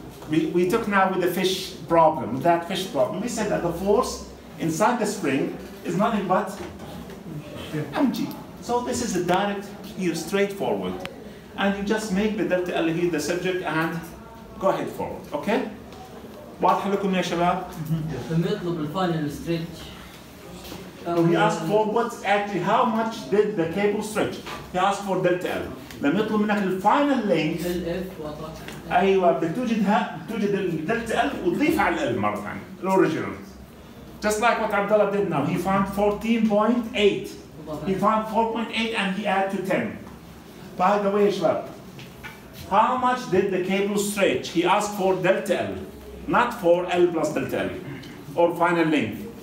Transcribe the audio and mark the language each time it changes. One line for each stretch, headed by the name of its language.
English: We took now with the fish problem, with that fish problem, we said that the force inside the spring is nothing but mg. So this is a direct, here, straightforward. And you just make the delta L here the subject and go ahead forward, okay?
Arabic: واضح لكم يا شباب؟ لما يطلب الفاينل ستريتش
English: We asked for what actually, how much did the cable stretch? He asked for delta L.
Arabic: لما يطلب منك الفاينل length ايوه بدك توجد الدلتا L وتضيف على ال مرة ثانية الأوريجينال.
English: Just like what Abdullah did now, he found 14.8. He found 4.8 and he added to 10. By the way, شباب, how much did the cable stretch? He asked for delta L, not for L plus delta L, or final length.